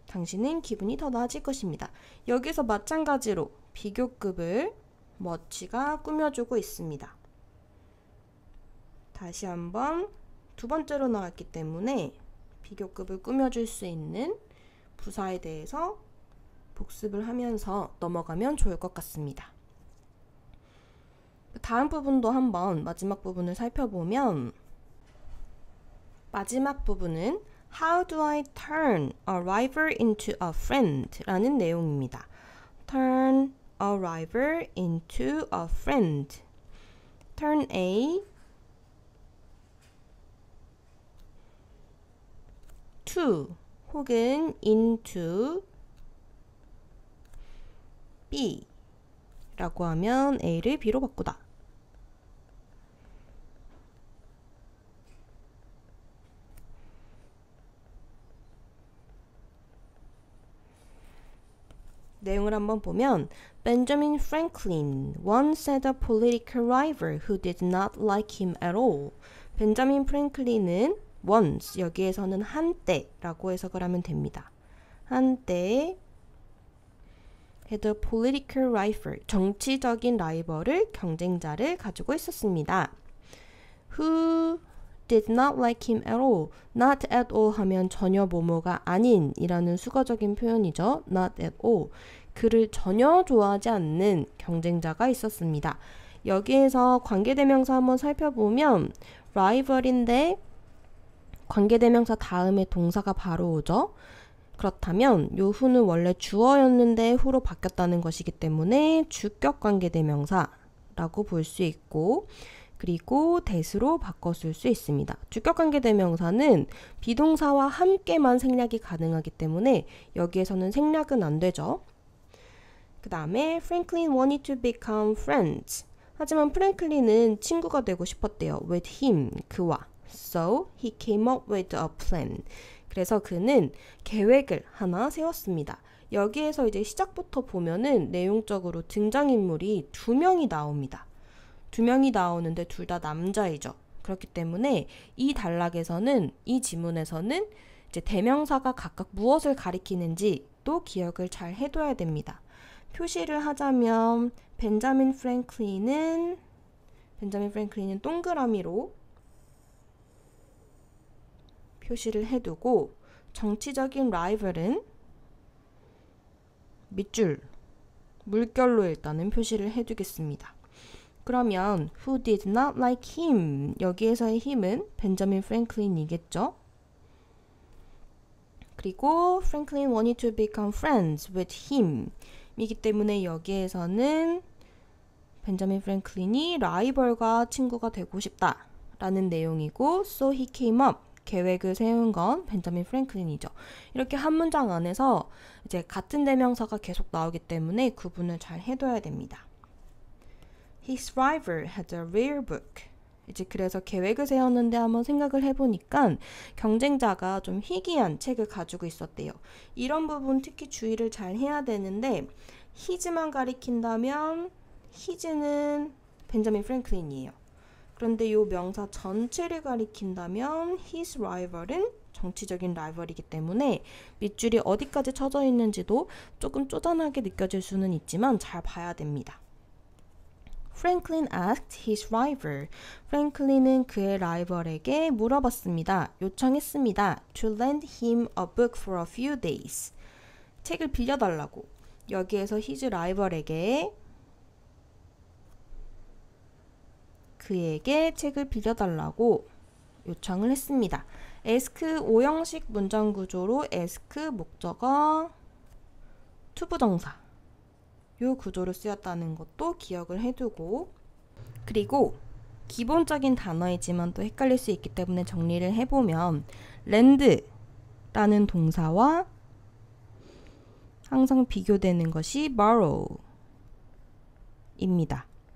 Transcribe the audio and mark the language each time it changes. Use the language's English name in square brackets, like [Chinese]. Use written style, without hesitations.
[Korean] 당신은 기분이 더 나아질 것입니다. 여기서 마찬가지로 비교급을 much가 꾸며주고 있습니다. 다시 한번 두 번째로 나왔기 때문에 비교급을 꾸며줄 수 있는 부사에 대해서 복습을 하면서 넘어가면 좋을 것 같습니다. 다음 부분도 한번 마지막 부분을 살펴보면 마지막 부분은 [English] How do I turn a rival into a friend? [Korean] 라는 내용입니다. [English] Turn a rival into a friend. [Korean] Turn A to 혹은 into B 라고 하면 A를 B로 바꾸다. 내용을 한번 보면 [English] Benjamin Franklin once had a political rival who did not like him at all. [Korean] 벤자민 프랭클린은 once, 여기에서는 한때라고 해석을 하면 됩니다. 한때 [English] had a political rival, [Korean] 정치적인 라이벌을, 경쟁자를 가지고 있었습니다. [English] Who did not like him at all. Not at all [Korean] 하면 전혀 뭐뭐가 아닌 이라는 수거적인 표현이죠. [English] Not at all. [Korean] 그를 전혀 좋아하지 않는 경쟁자가 있었습니다. 여기에서 관계대명사 한번 살펴보면 rival인데 관계대명사 다음에 동사가 바로 오죠. 그렇다면 요 who는 원래 주어였는데 who로 바뀌었다는 것이기 때문에 주격 관계대명사라고 볼 수 있고, 그리고 that으로 바꿨을 수 있습니다. 주격관계대명사는 비동사와 함께만 생략이 가능하기 때문에 여기에서는 생략은 안 되죠. 그 다음에 [English] Franklin wanted to become friends. [Korean] 하지만 프랭클린은 친구가 되고 싶었대요. [English] with him, [Korean] 그와. [English] So he came up with a plan. [Korean] 그래서 그는 계획을 하나 세웠습니다. 여기에서 이제 시작부터 보면은 내용적으로 등장인물이 2명이 나옵니다. 2명이 나오는데 둘 다 남자이죠. 그렇기 때문에 이 단락에서는, 이 지문에서는 이제 대명사가 각각 무엇을 가리키는지 또 기억을 잘 해둬야 됩니다. 표시를 하자면 벤자민 프랭클린은 동그라미로 표시를 해두고, 정치적인 라이벌은 밑줄, 물결로 일단은 표시를 해두겠습니다. 그러면 [English] who did not like him, [Korean] 여기에서의 him은 벤자민 프랭클린이겠죠. 그리고 [English] Franklin wanted to become friends with him [Korean] 이기 때문에 여기에서는 벤자민 프랭클린이 라이벌과 친구가 되고 싶다 라는 내용이고, [English] so he came up, [Korean] 계획을 세운 건 벤자민 프랭클린이죠. 이렇게 한 문장 안에서 이제 같은 대명사가 계속 나오기 때문에 구분을 잘 해둬야 됩니다. [English] His rival had a rare book. [Korean] 이제 그래서 계획을 세웠는데 한번 생각을 해보니까 경쟁자가 좀 희귀한 책을 가지고 있었대요. 이런 부분 특히 주의를 잘 해야 되는데, his만 가리킨다면 his는 벤자민 프랭클린이에요. 그런데 이 명사 전체를 가리킨다면 his rival은 정치적인 라이벌이기 때문에 밑줄이 어디까지 쳐져 있는지도 조금 쪼잔하게 느껴질 수는 있지만 잘 봐야 됩니다. [English] Franklin asked his rival. [Korean] 프랭클린은 그의 라이벌에게 물어봤습니다. 요청했습니다. [English] To lend him a book for a few days. [Korean] 책을 빌려달라고. 여기에서 his 라이벌에게 그에게 책을 빌려달라고 요청을 했습니다. ask 5형식 문장 구조로 ask 목적어 투부정사 요 구조로 쓰였다는 것도 기억을 해두고, 그리고 기본적인 단어이지만 또 헷갈릴 수 있기 때문에 정리를 해보면 lend라는 동사와 항상 비교되는 것이 borrow입니다.